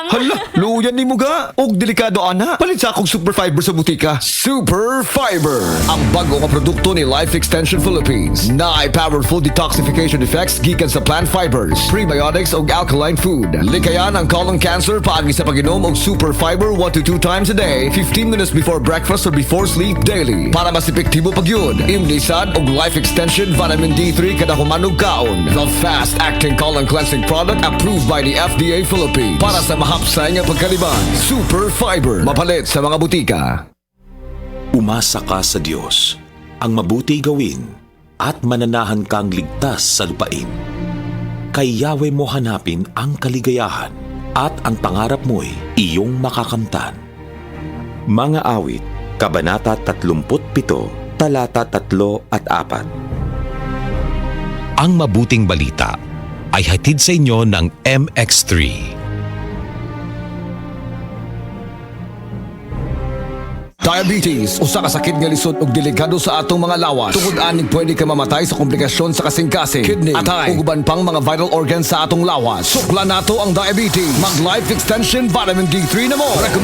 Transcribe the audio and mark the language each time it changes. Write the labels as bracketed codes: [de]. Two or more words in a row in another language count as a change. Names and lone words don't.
[ceb] Hala, luyan ni mo ga. Og delikado ana. Palit sa akong Super Fiber sa butika. Super Fiber, ang bago nga produkto ni Life Extension Philippines. Na ay [en] powerful detoxification effects [ceb] gikan sa [en] plant fibers, [ceb] prebiotics og [en] alkaline food. [ceb] Likayan ang colon cancer paagi sa pag-inom og Super Fiber [en] 1 to 2 times a day, 15 minutes before breakfast or before sleep daily. [ceb] Para mas epektibo pag yun, imnisad og Life Extension Vitamin D3 kada humanog kaon. [en] The fast-acting colon cleansing product approved by the FDA Philippines. [ceb] Para sa mahapsay nga pagkaliban, Super Fiber. Mapalit sa mga butika. [tl] Umasa ka sa Diyos, ang mabuti gawin, at mananahan kang ligtas sa lupain. Kay Yahweh mo hanapin ang kaligayahan, at ang pangarap mo'y iyong makakamtan. Mga awit, Kabanata 37, talata 3 at 4. Ang mabuting balita ay hatid sa inyo ng MX3. [ceb] Diabetes, usa ka sakit nga lisod ug delikado sa atong mga lawas. Tungod anig pwede ka mamatay sa komplikasyon sa kasing-kasing, kidney, atay, ug uban pang mga [en] vital organs [ceb] sa atong lawas. Sukla nato ang diabetes. Mag Life Extension Vitamin D3 na mo.